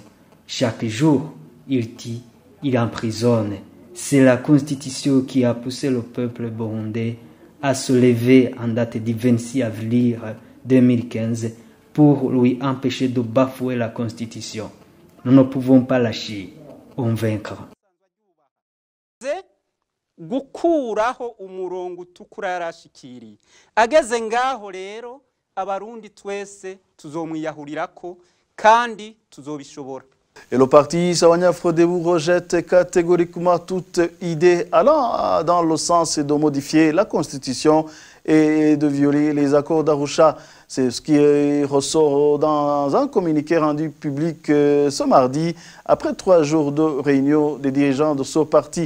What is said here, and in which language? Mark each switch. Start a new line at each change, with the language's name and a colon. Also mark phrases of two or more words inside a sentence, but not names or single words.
French: Chaque jour, il tue, il emprisonne. C'est la Constitution qui a poussé le peuple burundais à se lever en date du 26 avril 2015 pour lui empêcher de bafouer la Constitution. Nous ne pouvons pas lâcher, on vaincra.
Rundi: Gukuraho umurongo utukura yarashikiriye ageze ngaho rero abarundi twese tuzomwiyahurirako kandi tuzobishobora.
French: Et le parti Sawanya Frodebu rejette catégoriquement toute idée allant dans le sens de modifier la Constitution et de violer les accords d'Arusha. C'est ce qui ressort dans un communiqué rendu public ce mardi, après 3 jours de réunion des dirigeants de ce parti.